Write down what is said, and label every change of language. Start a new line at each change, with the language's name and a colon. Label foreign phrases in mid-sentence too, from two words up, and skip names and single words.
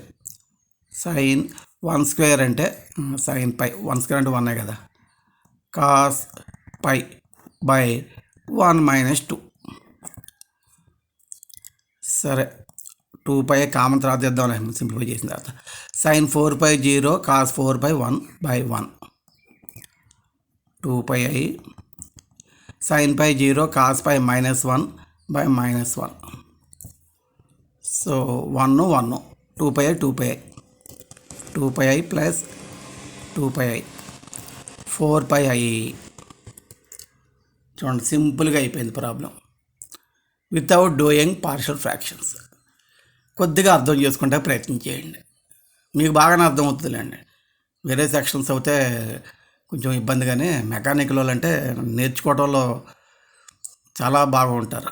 English: sin 1 స్క్వేర్ అంటే sin pi, 1 స్క్వేర్ అంటే 1 కదా. cos pi by 1 minus 2.
Telugu: సరే, 2
English: pi common
Telugu: తర్వాత చేద్దాం, సింప్లిఫై చేసిన తర్వాత.
English: sin 4 pi 0 cos 4 pi 1 by 1. 2 pi sin pi 0 cos pi minus 1 by minus 1. సో 1 1 2 pi 2 pi 2 pi plus 2 pi 4 pi.
Telugu: చూడండి, సింపుల్గా అయిపోయింది
English: problem without doing partial fractions.
Telugu: కొద్దిగా అర్థం చేసుకుంటే ప్రయత్నం చేయండి, మీకు బాగానే అర్థమవుతుందిలేండి. వేరే సెక్షన్స్ అయితే కొంచెం ఇబ్బందిగానే. మెకానికల్ వాళ్ళు అంటే నేర్చుకోవడంలో చాలా బాగా ఉంటారు.